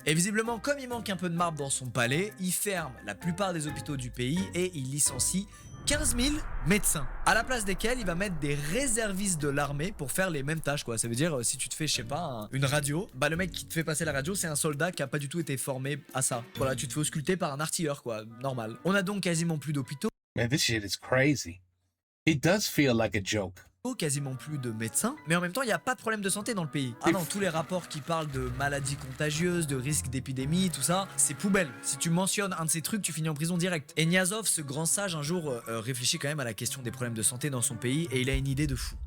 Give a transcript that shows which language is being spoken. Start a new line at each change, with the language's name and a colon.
French: Et visiblement, comme il manque un peu de marbre dans son palais, il ferme la plupart des hôpitaux du pays et il licencie 15 000 médecins, à la place desquels il va mettre des réservistes de l'armée pour faire les mêmes tâches quoi. Ça veut dire si tu te fais, je sais pas, une radio, bah le mec qui te fait passer la radio c'est un soldat qui a pas du tout été formé à ça. Voilà, tu te fais ausculter par un artilleur quoi, normal. On a donc quasiment plus d'hôpitaux.
English: Man, this shit is crazy. It does feel like a joke.
French: quasiment plus de médecins, mais en même temps, il n'y a pas de problème de santé dans le pays. Ah non, tous les rapports qui parlent de maladies contagieuses, de risques d'épidémie, tout ça, c'est poubelle. Si tu mentionnes un de ces trucs, tu finis en prison direct. Et Niazov, ce grand sage, un jour réfléchit quand même à la question des problèmes de santé dans son pays et il a une idée de fou.